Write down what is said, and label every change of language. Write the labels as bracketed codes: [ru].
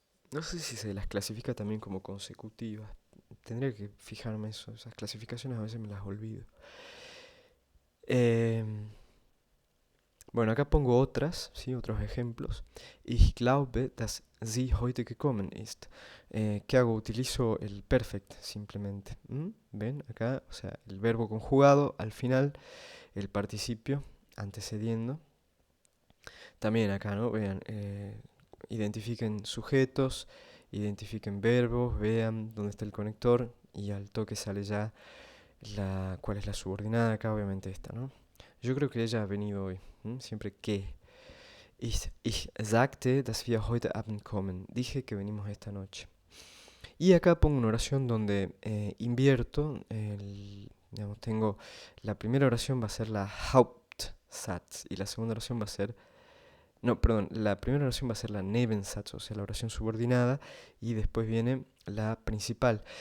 [es] No sé si se las clasifica también como consecutivas. Tendría que fijarme eso. Esas clasificaciones a veces me las olvido. Bueno, acá pongo otras, ¿sí? Otros ejemplos. [de] Ich glaube, dass sie heute gekommen ist. [es] ¿Qué hago? Utilizo el perfect simplemente. ¿Ven? Acá, o sea, el verbo conjugado al final, el participio antecediendo. También acá, ¿no? Vean, identifiquen sujetos, identifiquen verbos, vean dónde está el conector y al toque sale ya cuál es la subordinada acá, obviamente esta, ¿no? Yo creo que ella ha venido hoy, siempre que. [de] Ich sagte, dass wir heute Abend kommen. [es] Dije que venimos esta noche. Y acá pongo una oración donde invierto, digamos, tengo la primera oración va a ser la Hauptsatz y la segunda oración va a ser no, perdón, la primera oración va a ser la Nebensatz, o sea, la oración subordinada, y después viene la principal.